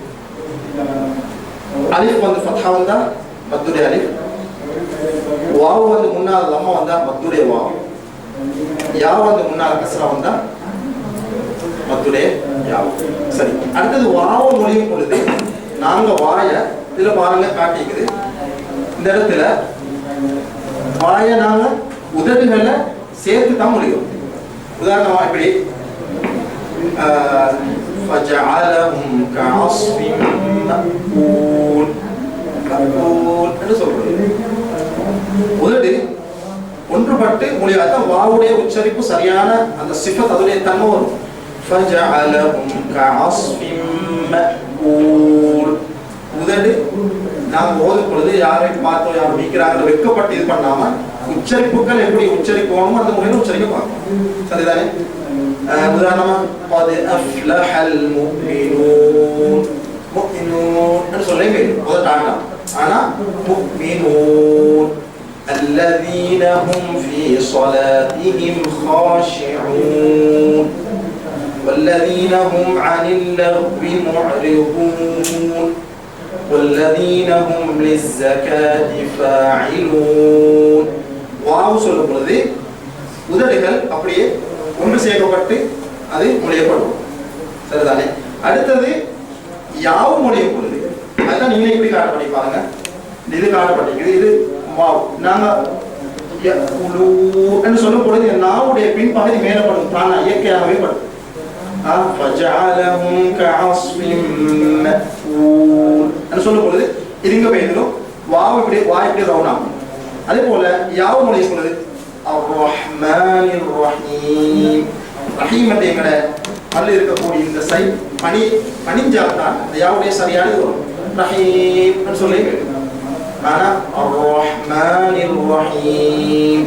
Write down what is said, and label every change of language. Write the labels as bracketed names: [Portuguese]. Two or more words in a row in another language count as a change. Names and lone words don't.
[Tamil] அலிஃப் வந்து ஃபத்ஹா வந்தா மத்துடைய அலிஃப், வாவ் வந்து முன்னால் லம்மா வந்தா மத்துடைய வாவ், யா வந்து முன்னால் கஸ்ரா வந்தா மத்துடைய யாவ். சரி, அடுத்தது வாவ மொழியும் பொழுது நாங்க வாய இதுல பாருங்க காட்டிக்குது. இந்த இடத்துல வாய நாங்க உதடுகளை சேர்த்து தான் மொழியும். உதாரணமா இப்படி [Arabic] فَجَعَلَهُمْ كَعَصْفٍ مَأْكُولٍ [Tamil] என்று சொல்றது. உதடு ஒன்றுபட்டு மொழியாதான் வாவுடைய உச்சரிப்பு சரியான அந்த சிஃபத் அதுடைய தன்மை வரும். [Arabic] فَجَعَلَهُمْ كَعَصْفٍ مَأْكُولٍ. [Tamil] உதடு நாம் ஓதும் பொழுது யாரை பார்த்தோம் யாரும் நீக்கிறாங்க வெட்கப்பட்டு இது பண்ணாம உச்சரிப்புகள் எப்படி உச்சரிக்கணும் அந்த முறையில் உச்சரிக்க பார்க்கணும். சரிதானே? உதாரணமா [Arabic] قد أفلح المؤمنون. [Tamil] முஃமினூன் சொல்லுங்க ஓதட்டாங்க. ஆனா முஃமினூன் [Arabic] الذين هم في صلاتهم خاشعون والذين هم عن اللغو معرضون والذين هم للزكاة فاعلون. [Tamil] வாவ் சொல்லும் பொழுது உதடுகள் அப்படியே ஒன்று சேர்க்கப்பட்டு அது மொழியப்படும். சரிதானே? அடுத்தது யாவு மொழியும் பொழுது அதுதான் நீங்க இப்படி காட்டப்படி பாருங்க. இது காட்டப்பட்டிருக்குது. இது வாவ். நாங்க சொல்லும் பொழுது நாவுடைய பின்பகுதி மேலப்படும், தானா இயற்கையாகவே படும். [Arabic] فَجَعَلَهُمْ كَعَصْفٍ مَأْكُولٍ [Tamil] என்று சொல்லும் பொழுது இதுங்க பேரும் வாவ் இப்படி வாய் இப்படி ரவுண்டாகும். அதே போல யாவு மொழியும் பொழுது [Arabic] الرحمن الرحيم. [Tamil] ரஹீம் என்ற எங்கட பல்ல இருக்கக்கூடிய இந்த சை பணிஞ்சால் தான் இந்த யாவுடைய சரியானது வரும். ரஹீம் என்று சொல்லி ஆனா [Arabic] الرحمن الرحيم.